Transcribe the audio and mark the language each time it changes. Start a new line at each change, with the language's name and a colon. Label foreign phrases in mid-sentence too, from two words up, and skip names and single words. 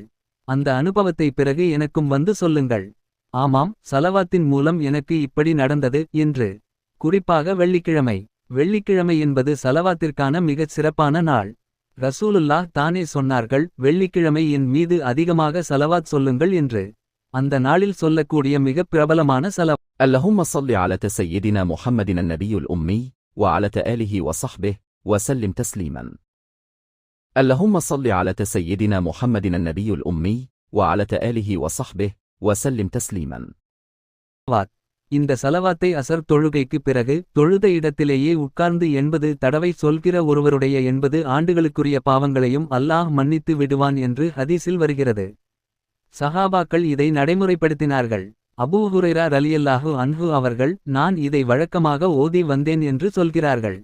Tamil: அந்த அனுபவத்தை பிறகு எனக்கும் வந்து சொல்லுங்கள். ஆமாம், ஸலவாத்தின் மூலம் எனக்கு இப்படி நடந்தது என்று. குறிப்பாக வெள்ளிக்கிழமை. வெள்ளிக்கிழமை என்பது ஸலவாத்திற்கான மிகச் சிறப்பான நாள். ரசூலுல்லாஹ் தானே சொன்னார்கள், வெள்ளிக்கிழமை என் மீது அதிகமாக ஸலவாத் சொல்லுங்கள் என்று. அந்த நாளில் சொல்லக்கூடிய மிகப் பிரபலமான ஸலவாத்.
Arabic: اللهم صل على سيدنا محمد النبي الأمي وعلى آله وصحبه وسلم تسليما. اللهم صل على سيدنا محمد النبي الأمي وعلى آله وصحبه وسلم تسليما.
Tamil: இந்த ஸலவாத்தை அசர் தொழுகைக்கு பிறகு தொழுத இடத்திலேயே உட்கார்ந்து 80 தடவை சொல்கிற ஒருவருடைய 80 ஆண்டுகளுக்குரிய பாவங்களையும் அல்லாஹ் மன்னித்து விடுவான் என்று ஹதீஸில் வருகிறது. சஹாபாக்கள் இதை நடைமுறைப்படுத்தினார்கள். அபூ ஹுரைரா
Arabic: رضي الله عنه
Tamil: அவர்கள், நான் இதை வழக்கமாக ஓதி வந்தேன் என்று சொல்கிறார்கள்.